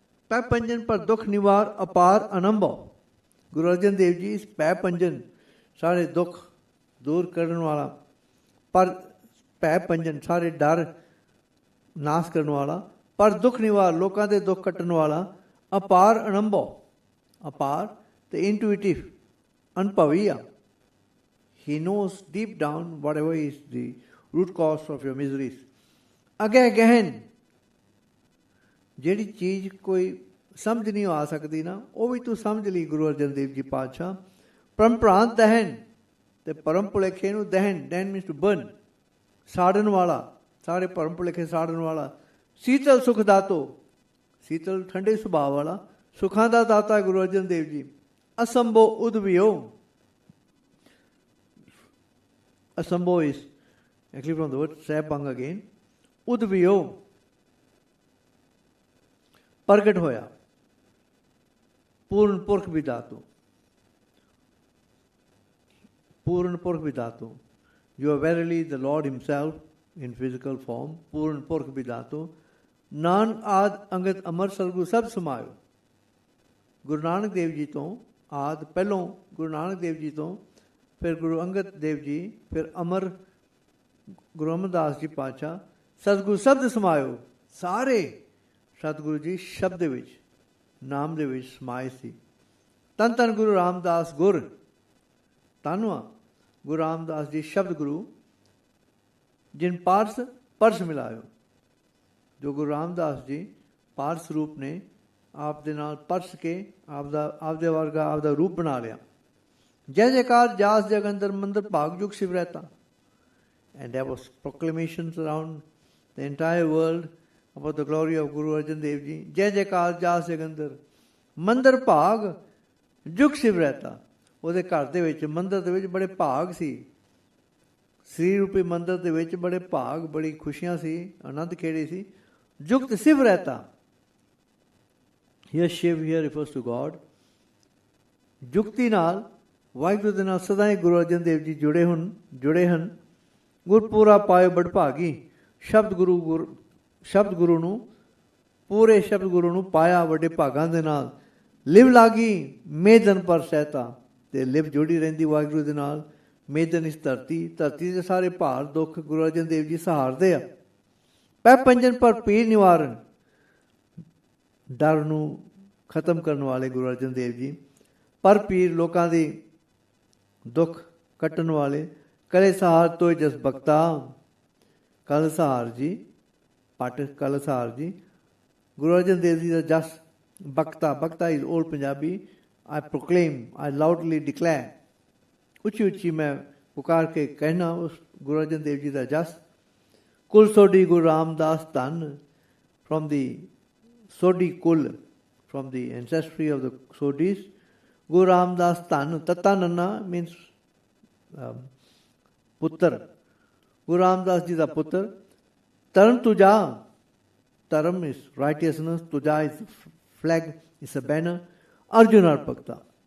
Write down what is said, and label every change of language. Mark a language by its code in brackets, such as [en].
[pa] ਪੈ ਪੰਜਨ ਪਰ ਦੁੱਖ ਨਿਵਾਰ ਅਪਾਰ ਅਨੰਭੋ। ਗੁਰੂ ਅਰਜਨ ਦੇਵ ਜੀ ਇਸ ਪੈ ਪੰਜਨ ਸਾਰੇ ਦੁੱਖ ਦੂਰ ਕਰਨ ਵਾਲਾ, ਪਰ ਪੈ ਪੰਜਨ ਸਾਰੇ ਡਰ ਨਾਸ਼ ਕਰਨ ਵਾਲਾ, ਪਰ ਦੁੱਖ ਨਿਵਾਰ ਲੋਕਾਂ ਦੇ ਦੁੱਖ ਕੱਟਣ ਵਾਲਾ, ਅਪਾਰ ਅਨੰਭੋ। ਅਪਾਰ ਤੇ ਇੰਟੂਇਟਿਵ, ਅਨੁਭਵੀ ਆ। [en] He knows deep down whatever is the root cause of your miseries. [pa] ਅਗੇ ਗਹਿਨ, ਜਿਹੜੀ ਚੀਜ਼ ਕੋਈ ਸਮਝ ਨਹੀਂ ਆ ਸਕਦੀ ਨਾ, ਉਹ ਵੀ ਤੂੰ ਸਮਝ ਲਈ ਗੁਰੂ ਅਰਜਨ ਦੇਵ ਜੀ ਪਾਤਸ਼ਾਹ। ਪਰੰਪਰਾਂਤ ਦਹਿਨ, ਤੇ ਪਰਮ ਭੁਲੇਖੇ ਨੂੰ ਦਹਿਨ, ਦਹਿਨ [en] means to burn, [pa] ਸਾੜਨ ਵਾਲਾ, ਸਾਰੇ ਭਰਮ ਭੁਲੇਖੇ ਸਾੜਨ ਵਾਲਾ। ਸੀਤਲ ਸੁਖ ਦਾਤੋ, ਸੀਤਲ ਠੰਡੇ ਸੁਭਾਅ ਵਾਲਾ, ਸੁੱਖਾਂ ਦਾ ਦਾਤਾ Guru Arjan Dev ji. ਅਸੰਭੋ ਉਦਵਿਓ, ਅਸੰਭੋ [en] is actually from the word [pa] ਸਹਿਪੰਗ again, ਉਦਵਿਓ ਪ੍ਰਗਟ ਹੋਇਆ। ਪੂਰਨ ਪੁਰਖ ਵਿਦਾਤੋ, ਪੂਰਨ ਪੁਰਖ ਵਿਦਾਤੋ। [en] You are verily the Lord himself in physical form, [pa] ਪੂਰਨ ਪੁਰਖ ਵਿਦਾਤੋ। ਨਾਨਕ ਆਦ ਅੰਗਦ ਅਮਰ ਸਤਿਗੁਰੂ ਸਭ ਸਮਾਇਓ। ਗੁਰੂ ਨਾਨਕ ਦੇਵ ਜੀ ਤੋਂ ਆਦ, ਪਹਿਲੋਂ ਗੁਰੂ ਨਾਨਕ ਦੇਵ ਜੀ ਤੋਂ, ਫਿਰ ਗੁਰੂ ਅੰਗਦ ਦੇਵ ਜੀ, ਫਿਰ ਅਮਰ ਗੁਰੂ ਅਮਰਦਾਸ ਜੀ ਪਾਤਸ਼ਾਹ, ਸਤਿਗੁਰੂ ਸ਼ਬਦ ਸਮਾਇਓ। ਸਾਰੇ ਸਤਿਗੁਰੂ ਜੀ ਸ਼ਬਦ ਦੇ ਵਿੱਚ, ਨਾਮ ਦੇ ਵਿੱਚ ਸਮਾਏ ਸੀ। ਧੰਨ ਧੰਨ ਗੁਰੂ ਰਾਮਦਾਸ ਗੁਰ, ਧੰਨਵਾ ਗੁਰੂ ਰਾਮਦਾਸ ਜੀ ਸ਼ਬਦ ਗੁਰੂ, ਜਿਨ ਪਾਰਸ ਪਰਸ ਮਿਲਾਇਓ। ਜੋ ਗੁਰੂ ਰਾਮਦਾਸ ਜੀ ਪਾਰਸ ਰੂਪ ਨੇ, ਆਪ ਦੇ ਨਾਲ ਪਰਸ ਕੇ ਆਪਦੇ ਵਰਗਾ ਆਪਦਾ ਰੂਪ ਬਣਾ ਲਿਆ। ਜੈ ਜੈਕਾਰ ਜਾਸ ਜਗ ਅੰਦਰ ਮੰਦਰ ਭਾਗ ਯੁਗ Shiv ਰਹਿਤਾ। [en] And there was proclamations around the entire world about the glory of Guru Arjan Dev Ji. [pa] ਜੈ ਜੈਕਾਰ ਜਾਸ ਜਗ ਅੰਦਰ ਮੰਦਰ ਭਾਗ ਯੁਗ ਸ਼ਿਵ ਰਹਿਤਾ। ਉਹਦੇ ਘਰ ਦੇ ਵਿੱਚ, ਮੰਦਰ ਦੇ ਵਿੱਚ ਬੜੇ ਭਾਗ ਸੀ। ਸ੍ਰੀ ਰੂਪੀ ਮੰਦਰ ਦੇ ਵਿੱਚ ਬੜੇ ਭਾਗ, ਬੜੀ ਖੁਸ਼ੀਆਂ ਸੀ, ਆਨੰਦ ਖੇੜੇ ਸੀ। ਯੁਕਤ Shiv ਰਹਿਤਾ। [en] Here Shiv here refers to God. [pa] ਯੁਕਤੀ ਨਾਲ, ਵਾਹਿਗੁਰੂ ਦੇ ਨਾਲ ਸਦਾ ਹੀ ਗੁਰੂ ਅਰਜਨ ਦੇਵ ਜੀ ਜੁੜੇ ਹਨ। ਗੁਰਪੂਰਾ ਪਾਇਓ ਬੜਭਾਗੀ। ਸ਼ਬਦ ਗੁਰੂ ਨੂੰ, ਪੂਰੇ ਸ਼ਬਦ ਗੁਰੂ ਨੂੰ ਪਾਇਆ ਵੱਡੇ ਭਾਗਾਂ ਦੇ ਨਾਲ। ਲਿਵ ਲਾਗੀ ਮੇਦਨ ਪਰ ਸਹਿਤਾ, ਤੇ ਲਿਵ ਜੁੜੀ ਰਹਿੰਦੀ ਵਾਹਿਗੁਰੂ ਦੇ ਨਾਲ। ਮੇਦਨ ਇਸ ਧਰਤੀ ਦੇ ਸਾਰੇ ਭਾਰ ਦੁੱਖ ਗੁਰੂ ਅਰਜਨ ਦੇਵ ਜੀ ਸਹਾਰਦੇ ਆ। ਪੈ ਪੰਜਨ ਪਰ ਪੀਰ ਨਿਵਾਰਨ, ਡਰ ਨੂੰ ਖਤਮ ਕਰਨ ਵਾਲੇ ਗੁਰੂ ਅਰਜਨ ਦੇਵ ਜੀ। ਪਰ ਪੀਰ, ਲੋਕਾਂ ਦੀ ਦੁੱਖ ਕੱਟਣ ਵਾਲੇ। ਕਲੇ ਸਹਾਰ ਤੋਏ ਜਸ ਬਖਤਾ, ਕਲ ਸਹਾਰ ਜੀ, ਪਟ ਕਲ ਸਹਾਰ ਜੀ। ਗੁਰੂ ਅਰਜਨ ਦੇਵ ਜੀ ਦਾ ਜਸ ਬਖਤਾ, ਬਖਤਾ [en] Is old Punjabi. I proclaim, I loudly declare, [pa] ਉੱਚੀ ਉੱਚੀ ਮੈਂ ਪੁਕਾਰ ਕੇ ਕਹਿਣਾ ਉਸ ਗੁਰੂ ਅਰਜਨ ਦੇਵ ਜੀ ਦਾ ਜਸ। ਕੁਲ ਸੋਢੀ ਗੁਰੂ ਰਾਮਦਾਸ ਧੰਨ, [en] from the Sodhi Kul, from the ancestry of the Sodhis. Guru Ramdas Tan, Tata Nanna means Puttar. [pa] Guru Ramdas ji da Puttar. [en] Taram Tuja, Taram is righteousness, Tuja is flag, is a banner. Arjuna Arpakta.